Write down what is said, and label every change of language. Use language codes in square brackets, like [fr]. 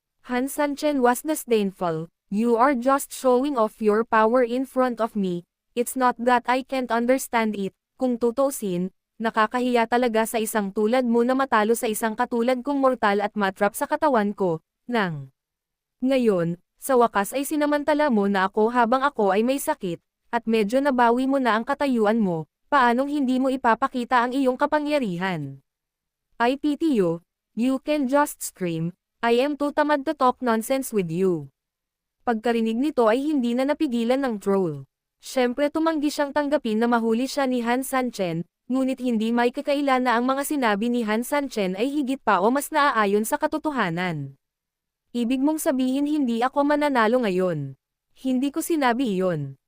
[en] Han Sanchen was disdainful, you are just showing off your power in front of me, it's not that I can't understand it, [tl] kung tutuusin, nakakahiya talaga sa isang tulad mo na matalo sa isang katulad kong mortal at matrap sa katawan ko, nang. Ngayon, sa wakas ay sinamantala mo na ako habang ako ay may sakit, at medyo nabawi mo na ang katayuan mo, paanong hindi mo ipapakita ang iyong kapangyarihan? [en] I pity you, you can just scream, I am too tamad to talk nonsense with you. [tl] Pagkarinig nito ay hindi na napigilan ng troll. Siyempre tumanggi siyang tanggapin na mahuli siya ni Han Sanchen, ngunit hindi may kakaila na ang mga sinabi ni Han Sanchen ay higit pa o mas naaayon sa katotohanan. Ibig mong sabihin hindi ako mananalo ngayon. Hindi ko sinabi iyon.